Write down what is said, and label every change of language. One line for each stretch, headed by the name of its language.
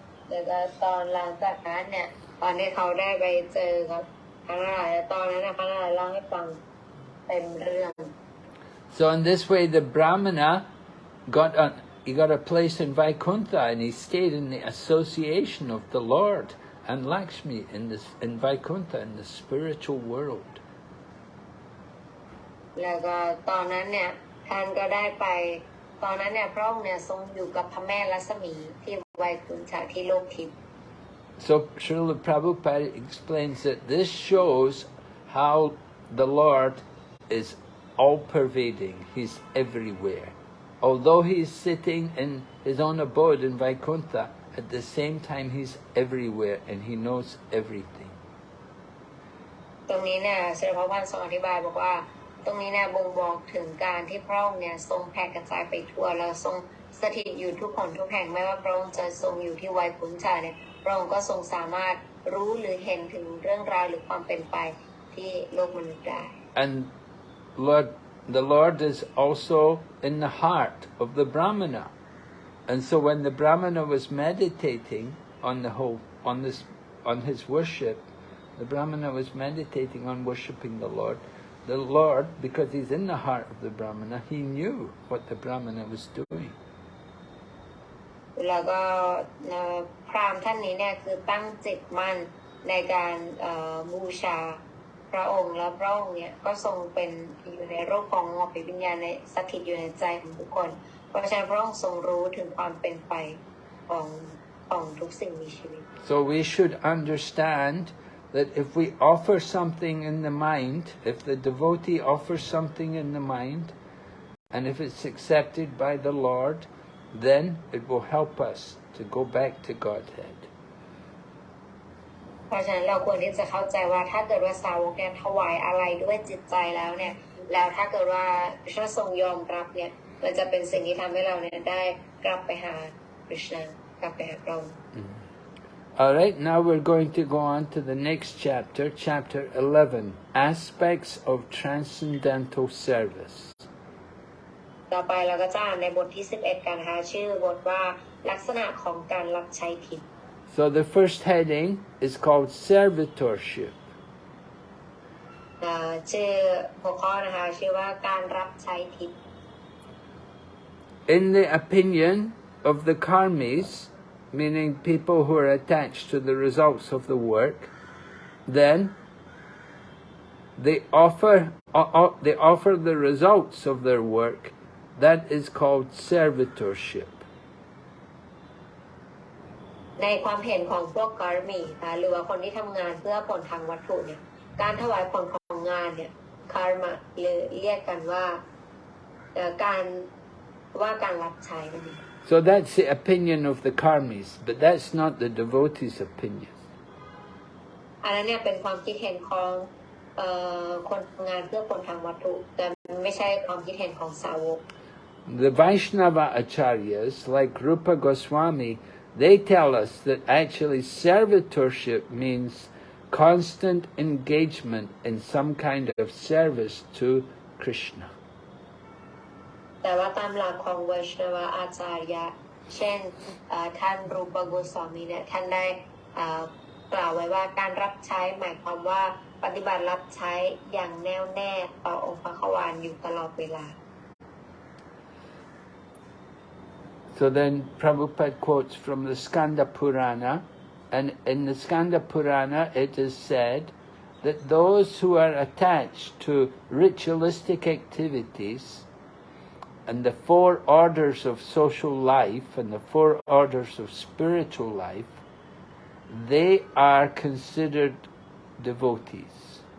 Thai: แล้วก็ตอนหลังจากนั้นเนี่ยตอนที่เขาได้ไปเจอกับพระนารายณ์ตอนนั้นพระนารายณ์เล่าให้ฟังเต็มเรื่อง
English: So in this way the Brahmana got a place in Vaikuntha and he stayed in the association of the Lord and Lakshmi in Vaikuntha, in the spiritual world.
Thai: แล้วก็ตอนนั้นเนี่ยท่านก็ได้ไปตอนนั้นเนี่ยพระองค์เนี่ยทรงอยู่กับพระแม่ลักษมีที่ไวกุนฐะที่โลกทิพย์
English: So Srila Prabhupada explains that this shows how the Lord is all-pervading. He's everywhere. Although he's sitting in his own abode in Vaikuntha, at the same time he's everywhere and he knows everything.
Thai: ตรงนี้เนี่ยเสด็จพระพันทรงอธิบายบอกว่าตรงนี้เนี่ยบ่งบอกถึงการที่พระองค์เนี่ยทรงแผ่กระจายไปทั่วแล้วทรงสถิตอยู่ทุกคนทุกแห่งไม่ว่าพระองค์จะทรงอยู่ที่ไวกุนฐะเนี่ยพระองค์ก็ทรงสามารถรู้หรือเห็นถึงเรื่องราวหรือความเป็นไปที่โลกมนุษย์ได้
English: And the Lord is also in the heart of the Brahmana. And so when the Brahmana was meditating on his worship, the Brahmana was meditating on worshipping the Lord, because he's in the heart of the Brahmana, he knew what the Brahmana was doing.
Thai: แล้วก็พราหมณ์ท่านนี้เนี่ยคือตั้งจิตมั่นในการบูชาพระองค์แล้วพระองค์เนี่ยก็ทรงเป็นอยู่ในรูปของอภิวิญญาณในสถิตอยู่ในใจของทุกคนเพราะฉะนั้นพระองค์ทรงรู้ถึงความเป็นไปของทุกสิ่งมีชีวิต
English: So we should understand that if we offer something in the mind, if the devotee offers something in the mind, and if it's accepted by the Lord, then it will help us to go back to Godhead.
Thai: เพราะฉะนั้นเราควรที่จะเข้าใจว่าถ้าเกิดว่าสาวกเนี่ยถวายอะไรด้วยจิตใจแล้วเนี่ยแล้วถ้าเกิดว่าพระทรงยอมรับเนี่ยมันจะเป็นสิ่งที่ทำให้เราเนี่ยได้กลับไปหาพระเจ้ากลับไปหาพระองค์
English: Alright, now we're going to go on to the next chapter, chapter 11, Aspects of Transcendental Service.
Thai: ต่อไปเราก็จะอ่านในบทที่11กันนะคะชื่อบทว่าลักษณะของการรับใช้ทิพย์
English: So the first heading is called Servitorship.
Thai: ชื่อหัวข้อนะคะชื่อว่าการรับใช้ทิพย์
English: In the opinion of the karmis, meaning people who are attached to the results of the work, then they offer the results of their work. That is called servitorship.
Thai: ในความเห็นของพวกการมีหรือว่าคนที่ทำงานเพื่อผลทางวัตถุเนี่ยการถวายผลของงานเนี่ยคาร์มาหรือเรียกกันว่าการรับใช้นั่นเอง
English: So that's the opinion of the karmis, but that's not the devotee's opinion.
Thai: อันนั้นเนี่ยเป็นความคิดเห็นของคนทำงานเพื่อผลทางวัตถุแต่ไม่ใช่ความคิดเห็นของสาวก
English: The Vaishnava acharyas, like Rupa Goswami, they tell us that actually servitorship means constant engagement in some kind of service to Krishna.
Thai: แต่ว่าตามหลักของ Vaishnava อาจารย์เช่นท่านรูปโกสวามีเนี่ยท่านได้กล่าวไว้ว่าการรับใช้หมายความว่าปฏิบัติรับใช้อย่างแน่วแน่ต่อองค์พระขวานอยู่ตลอดเวลา
English: So then Prabhupada quotes from the Skanda Purana, and in the Skanda Purana it is said that those who are attached to ritualistic activities and the 4 orders of social life and the 4 orders of spiritual life, they are considered devotees.